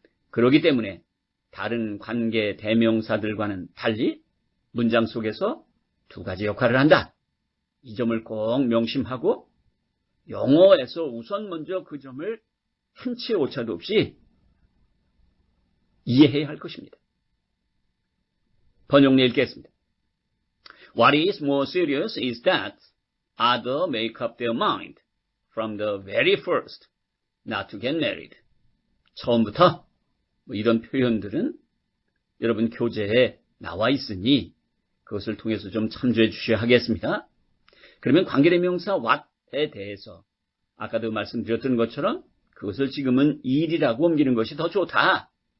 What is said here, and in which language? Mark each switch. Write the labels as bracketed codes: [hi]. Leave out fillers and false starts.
[ko] 그렇기 때문에 다른 관계대명사들과는 달리 문장 속에서 두 가지 역할을 한다. 이 점을 꼭 명심하고 영어에서 우선 먼저 그 점을 한치의 오차도 없이 이해해야 할 것입니다. 번역내 읽겠습니다. [en] What is more serious is that others make up their mind from the very first not to get married. [ko] 처음부터 이런 표현들은 여러분 교재에 나와 있으니 그것을 통해서 좀 참조해 주셔야 하겠습니다. 그러면 관계대명사 what에 대해서 아까도 말씀드렸던 것처럼 그것을 지금은 일이라고 옮기는 것이 더 좋다.